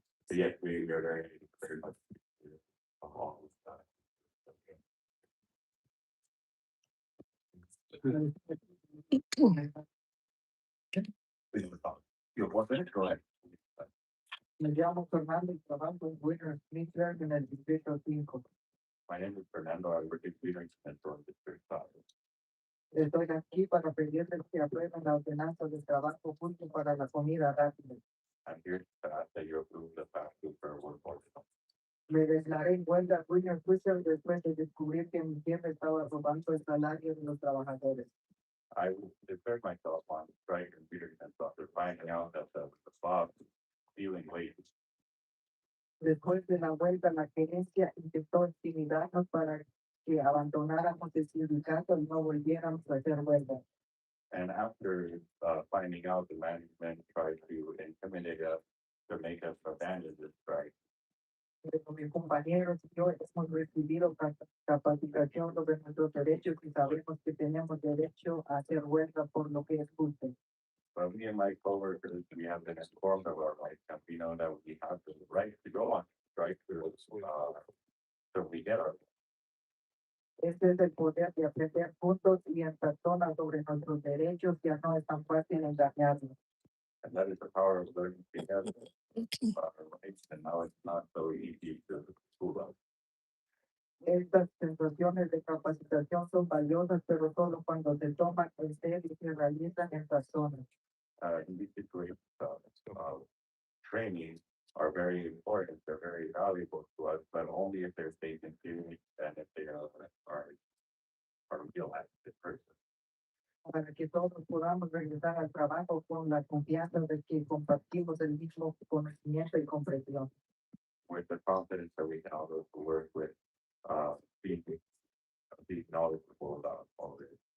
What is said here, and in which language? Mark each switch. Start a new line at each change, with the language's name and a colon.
English: So yes, we are very much. All of that. You have 1 minute, go ahead.
Spanish: Me llamo Fernando y trabajo en Winter Smithburg en el distrito 5.
English: My name is Fernando, I work in Peters Central District 5.
Spanish: Estoy aquí para pedirles que aprueben la ordenanza de trabajo justo para la comida rápida.
English: I'm here to ask that you approve the fast food for workforce.
Spanish: Me declaré en huelga en Winter Smithburg después de descubrir que mi jefe estaba robando el salario de los trabajadores.
English: I declared myself on strike in Peters Central after finding out that the boss was stealing wages.
Spanish: Después de la huelga, la gerencia intentó intimidarnos para que abandonáramos el sindicato y no volviéramos a hacer huelga.
English: And after finding out, the management tried to intimidate us to make us abandon this strike.
Spanish: Pero mis compañeros y yo hemos recibido capacitación sobre nuestros derechos y sabemos que tenemos derecho a hacer huelga por lo que es justo.
English: But me and my coworkers, we have been informed of our rights, and we know that we have the right to go on strike till we get our.
Spanish: Este es el poder de aprender juntos y en persona sobre nuestros derechos, ya no es tan fácil engañarnos.
English: And that is the power of learning together about our rights, and now it's not so easy to school us.
Spanish: Estas sensaciones de capacitación son valiosas, pero solo cuando se toman en serio y se realizan en persona.
English: In these situations, training are very important, they're very valuable to us, but only if they're taken seriously and if they are real active person.
Spanish: Para que todos podamos regresar al trabajo con la confianza de que compartimos el mismo conocimiento y comprensión.
English: With the confidence that we can all go to work with being knowledgeable about all of it.